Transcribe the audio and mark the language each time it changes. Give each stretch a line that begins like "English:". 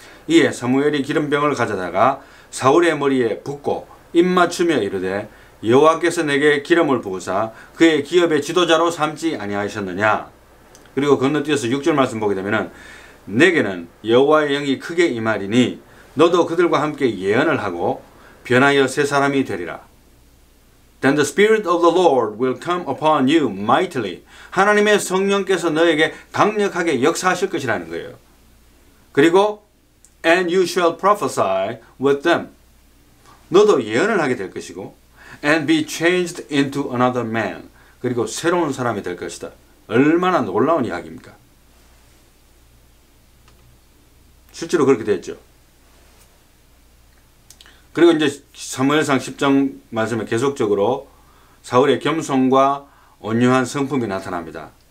Korean: 이에 사무엘이 기름병을 가져다가 사울의 머리에 붓고 입 맞추며 이르되 여호와께서 내게 기름을 부으사 그의 기업의 지도자로 삼지 아니하셨느냐. 그리고 건너뛰어서 6절 말씀 보게 되면은 내게는 여호와의 영이 크게 임하리니 너도 그들과 함께 예언을 하고 변하여 새 사람이 되리라.
English: Then the Spirit of the Lord will come upon you mightily.
Korean: 하나님의 성령께서 너에게 강력하게 역사하실 것이라는 거예요. 그리고
English: And you shall prophesy with them.
Korean: 너도 예언을 하게 될 것이고
English: And be changed into another man.
Korean: 그리고 새로운 사람이 될 것이다. 얼마나 놀라운 이야기입니까? 실제로 그렇게 됐죠. 그리고 이제 사무엘상 10장 말씀에 계속적으로 사울의 겸손과 온유한 성품이 나타납니다.